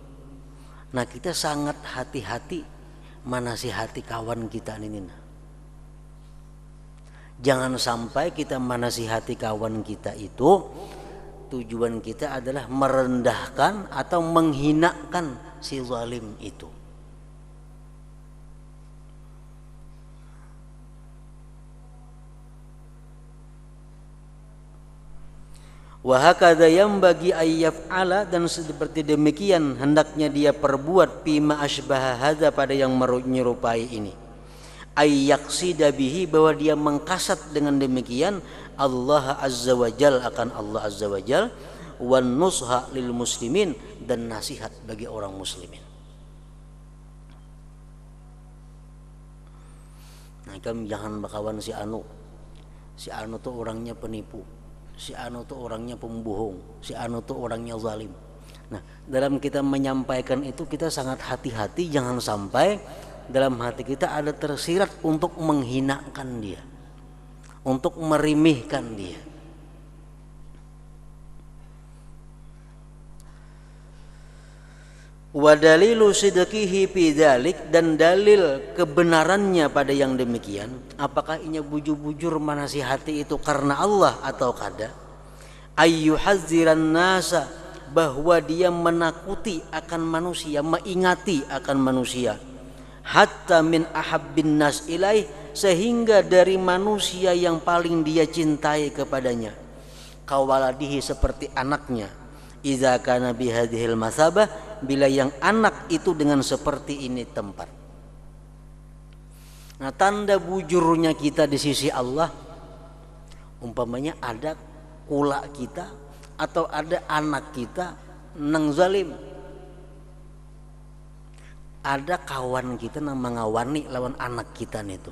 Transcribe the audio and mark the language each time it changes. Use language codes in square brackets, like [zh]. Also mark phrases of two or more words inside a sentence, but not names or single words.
[id] Nah, kita sangat hati-hati menasihati kawan kita ini. Jangan sampai kita menasihati kawan kita itu tujuan kita adalah merendahkan atau menghinakan si zalim itu. [ar] وهكذا ينبغي أن يفعل, [id] dan seperti demikian hendaknya dia perbuat [ar] بما أشبه هذا, [id] pada yang menyerupai ini. [ar] أن يقصد به, [id] bahwa dia mengkasat dengan demikian Allah azza wajal, akan Allah azza wajal, [ar] والنصح للمسلمين, [id] dan nasihat bagi orang muslimin. [bjn] Nah, kamu jangan bakawan si anu tuh orangnya penipu, si anu tuh orangnya pembohong, si anu tuh orangnya zalim. [id] Nah, dalam kita menyampaikan itu kita sangat hati-hati, jangan sampai dalam hati kita ada tersirat untuk menghinakan dia, untuk merimihkan dia. [ar] ودليل صدقه في ذلك, [id] dan dalil kebenarannya pada yang demikian, apakah [bjn] inya bujur-bujur [id] menasihati itu karena Allah atau kada, [ar] أن يحذر الناس, [id] bahwa dia menakuti akan manusia, mengingati akan manusia, [ar] حتى من أحب الناس إليه, [id] sehingga dari manusia yang paling dia cintai kepadanya, kawaladihi, seperti anaknya, [ar] إذا كان بهذه المثابة, [id] bila yang anak itu dengan seperti ini tempat. [bjn] Nah, tanda bujurnya kita di sisi Allah, umpamanya ada kula kita atau ada anak kita nang zalim, ada kawan kita nang mengawani lawan anak kita itu.